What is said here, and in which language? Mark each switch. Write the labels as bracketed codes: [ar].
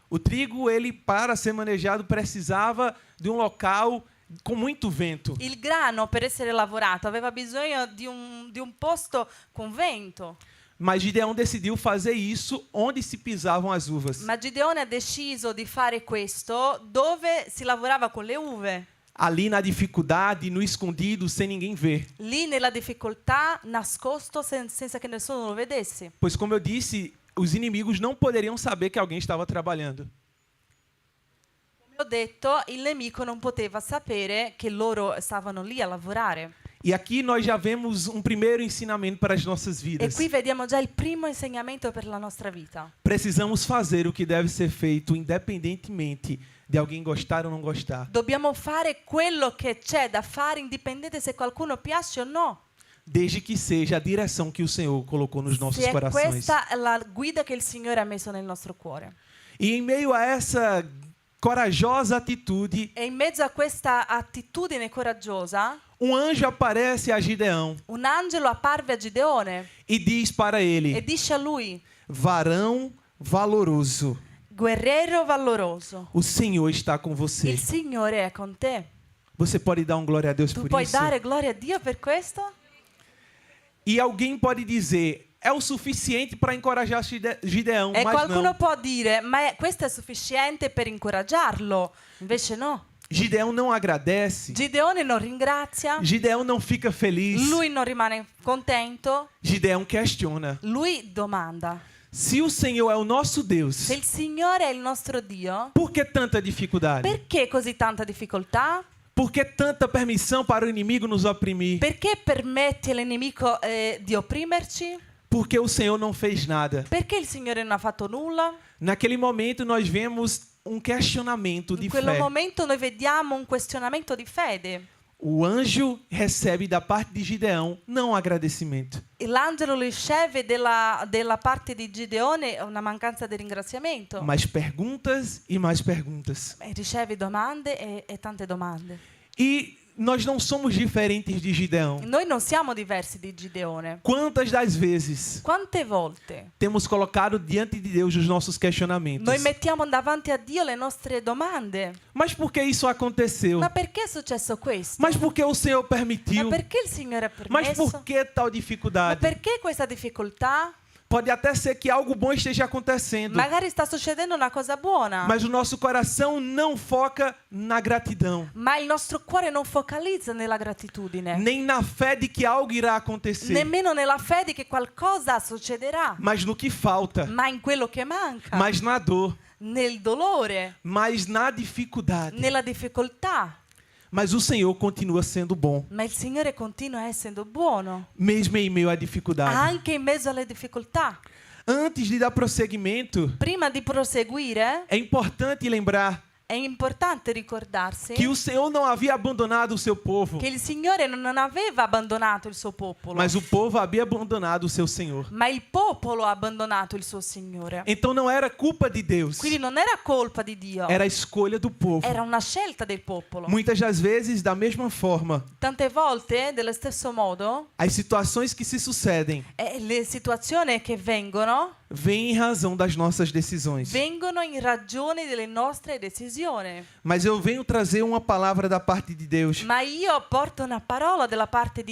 [pt] O trigo, ele para ser manejado precisava de um local com muito vento. [it] Il grano per essere lavorato aveva bisogno di un posto con vento. [pt] Mas Gideão decidiu fazer isso onde se pisavam as uvas. [it] Ma Gideone ha deciso di fare questo dove si lavorava con le uve. [pt] Ali na dificuldade, no escondido, sem ninguém ver. [it] Lì nella difficoltà, nascosto senza che nessuno lo vedesse. [pt] Pois como eu disse, os inimigos não poderiam saber que alguém estava trabalhando. [it] Come ho detto, il nemico non poteva sapere che loro stavano lì a lavorare. [pt] E aqui nós já vemos um primeiro ensinamento para as nossas [it] E [pt] vidas. [it] qui vediamo già il primo insegnamento per la nostra vita. [pt] Precisamos fazer o que deve ser feito, independentemente de alguém gostar ou não gostar. [it] Dobbiamo fare quello che c'è da fare, indipendente se qualcuno piace o no. [pt] Desde que seja a direção que o Senhor colocou nos nossos [it] Se è [pt] corações. [it] questa la guida che il Signore ha messo nel nostro cuore. [pt] E em meio a essa corajosa atitude, [it] E in mezzo a questa attitudine coraggiosa, [pt] um anjo aparece a Gideão [it] un angelo apparve a Gideone [pt] e diz para [it] e [pt] ele: [it] dice a lui: [pt] varão valoroso, [it] guerriero valoroso, [pt] o Senhor está com você. [it] il Signore è con te. [pt] Você pode dar um glória a Deus [it] Tu [pt] por [it] puoi [pt] isso? [it] dare gloria a Dio per questo? [pt] E alguém pode dizer: é o suficiente para encorajar Gideão, [it] E [pt] mas [it] qualcuno [pt] não. [it] può dire, ma questo è sufficiente per incoraggiarlo. Invece no. [pt] Gideão não agradece. [it] Gideone non ringrazia, [pt] Gideão não fica feliz. [it] lui non rimane contento, [pt] Gideão questiona: [it] lui domanda. [pt] se o Senhor é o nosso Deus, [it] Se il Signore è il nostro Dio, [pt] por que tanta dificuldade? [it] perché così tanta difficoltà? [pt] Por que tanta permissão para o inimigo nos oprimir? [it] Perché permetti all'inemico di opprimerci? [pt] Porque o Senhor não fez nada. [it] Perché il Signore non ha fatto nulla? [pt] Naquele momento nós vemos um questionamento de [it] In quel [pt] fé. [it] momento noi vediamo un questionamento di fede. [pt] O anjo recebe da parte de Gideão não agradecimento, [it] E l'angelo riceve della parte di Gideone una mancanza di ringraziamento. [pt] mas perguntas e mais perguntas. [it] E riceve domande e tante domande. [pt] E nós não somos diferentes de Gideão. [it] Noi non siamo diversi di Gideone. [pt] Quantas das vezes [it] Quante volte [pt] temos colocado diante de Deus os nossos questionamentos? [it] noi mettiamo davanti a Dio le nostre domande? [pt] Mas por que isso aconteceu? [it] Ma perché è successo questo? [pt] Mas por que o Senhor [it] Ma [pt] permitiu? [it] perché il Signore ha [pt] Mas [it] permesso? [pt] por que tal [it] Ma [pt] dificuldade? [it] perché questa difficoltà? [pt] Pode até ser que algo bom esteja acontecendo, [it] Magari sta succedendo una cosa buona, [pt] mas o nosso coração não foca na gratidão, [it] ma il nostro cuore non focalizza nella gratitudine, [pt] nem na fé de que algo irá acontecer, [it] nemmeno nella fede che qualcosa succederà, [pt] mas no que falta, [it] ma in quello che manca, [pt] mas na dor, [it] nel dolore, [pt] mas na dificuldade. [it] nella difficoltà. [pt] Mas o Senhor continua sendo bom, [it] Ma il Signore continua essendo buono, [pt] mesmo em meio à dificuldade. [it] anche in mezzo alle difficoltà. [pt] Antes de dar prosseguimento, [it] Prima di proseguire, [pt] é importante lembrar [it] è importante ricordarsi [pt] que o Senhor não havia abandonado o seu povo, [it] che il Signore non aveva abbandonato il suo popolo, [pt] mas o povo havia abandonado o seu Senhor. [it] ma il popolo ha abbandonato il suo Signore. [pt] Então não era culpa de Deus, [it] Quindi non era colpa di Dio, [pt] era a escolha do povo. [it] era una scelta del popolo. [pt] Muitas das vezes, da mesma forma, [it] Tante volte, dello stesso modo, [pt] as situações que se sucedem [it] le situazioni che vengono [pt] vêm em razão das nossas decisões. [it] vengono in ragione delle nostre decisioni. [pt] Mas eu venho trazer uma palavra da parte de Deus, [it] Ma io porto una parola della parte di